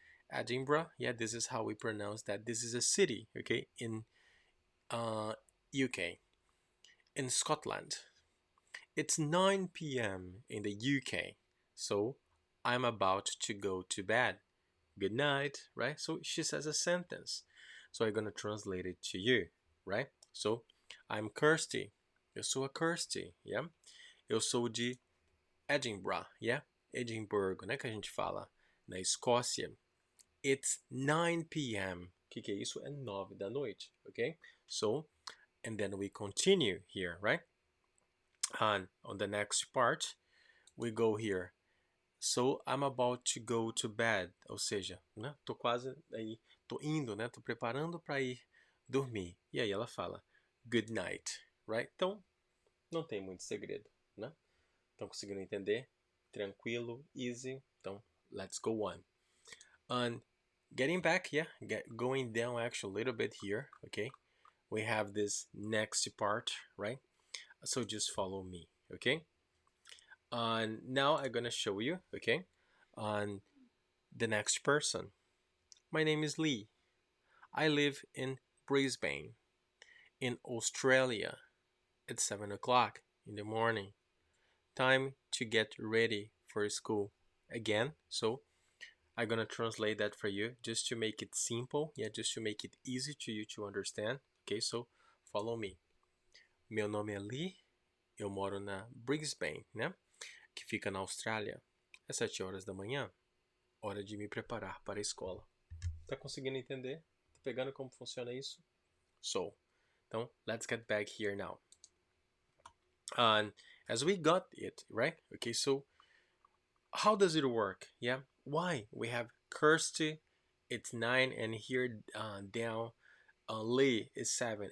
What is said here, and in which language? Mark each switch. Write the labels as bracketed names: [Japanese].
[English] Edinburgh, yeah, this is how we pronounce that. This is a city, okay, in UK, in Scotland. It's 9 p.m. in the UK, so I'm about to go to bed. Good night, right? So she says a sentence. So I'm gonna translate it to you, right? So I'm Kirsty. [Portuguese] Eu sou a Kirsty, yeah? Eu sou de Edinburgh, yeah? Edimburgo, né? Que a gente fala na Escócia. [English] It's 9 p.m. [Portuguese] O que é isso? É 9 da noite, okay? [English] So, and then we continue here, right? And on the next part, we go here. So, I'm about to go to bed. [Portuguese] Ou seja, né? Tô quase aí, tô indo, né? Tô preparando para ir dormir. E aí ela fala, [English] good night, right? [Portuguese] Então, não tem muito segredo, né? Estão conseguindo entender? [English] Tranquilo, easy. Então, let's go on. And getting back, yeah, going down actually a little bit here, okay? We have this next part, right? So just follow me, okay? And now I'm gonna show you, okay? On the next person. My name is Lee. I live in Brisbane, in Australia. It's 7 o'clock in the morning. Time to get ready for school again. So I'm gonna translate that for you just to make it simple, yeah, just to make it easy to you to understand. Okay, so follow me. [Portuguese] Meu nome é Lee, eu moro na Brisbane, né? Que fica na Austrália. É 7 horas da manhã, hora de me preparar para a escola. Tá conseguindo entender? Tá pegando como funciona isso? [English] So, então, let's get back here now. And as we got it, right? Okay, so how does it work? Yeah, why? We have Kirsty, it's 9, and here down, Lee is 7.